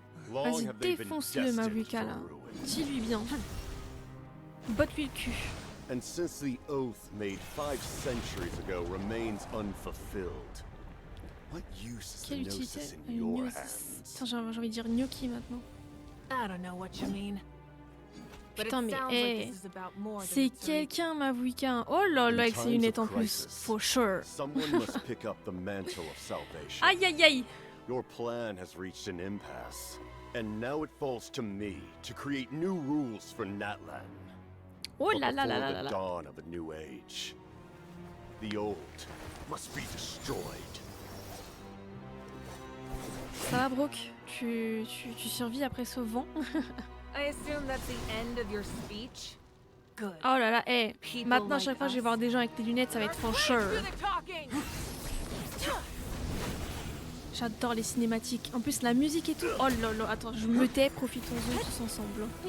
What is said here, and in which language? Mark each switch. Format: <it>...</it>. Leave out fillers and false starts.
<fr>Vas-y, défonce-le, Mavuka, là. Dis-lui bien. Botte-lui le cul.</fr> <en>And since the oath made 5 centuries ago remains unfulfilled, what use is the gnosis in your hands?</en> <fr>Putain, j'ai envie de dire gnocchi maintenant.</fr> <en>I don't know what you mean.</en> <fr>Putain, mais hey, c'est quelqu'un, Mavuka. Oh là là, avec ses lunettes en plus.</fr> <en>For sure. Someone must pick up the mantle of salvation. Aïe aïe aïe. Your plan has reached an impasse, and now it falls to me to create new rules for Natlan. Oh là là là là là là. Dawn of a new age. The old must be destroyed.</en> <fr>Ça va, Brooke? Tu survis après ce vent?</fr> <en>I assume that's the end of your speech. Good.</en> <fr>Oh là là, hey, maintenant à chaque fois que je vais voir des gens avec des lunettes, ça va être</fr> <en>for sure.</en> <fr>J'adore les cinématiques. En plus la musique et tout. Oh là là, attends, je me tais, profitons-en tous ensemble.</fr>